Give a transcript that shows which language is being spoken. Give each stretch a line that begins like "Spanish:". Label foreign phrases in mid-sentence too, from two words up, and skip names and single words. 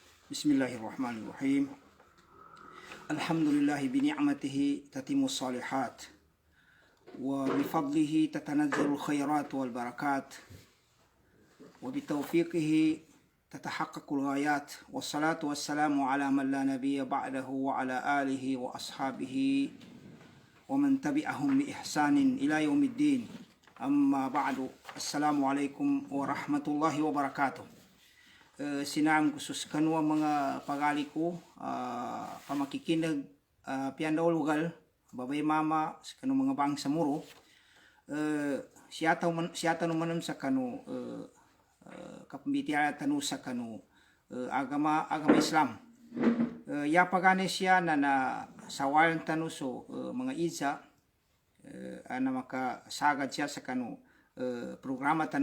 Arabic: بسم الله الرحمن الرحيم. الحمد لله بنعمته تتم الصالحات وبفضله تتنزل الخيرات والبركات وبتوفيقه تتحقق الغايات والصلاة والسلام على من لا نبي بعده وعلى آله وأصحابه ومن تبعهم بإحسان إلى يوم الدين. أما بعد. السلام عليكم ورحمة الله وبركاته.
Maranao: Sinam khusus kanua mga pagali ko pamakikinag pianda lugal babay mama sa kanu mga bangsa muro siyata no manam sa kanu kapambitiya tanu sa kanu agama Islam ya pagane siya na sawalan tanu so mga isa ana makasagad siya sa kanu programa tanu.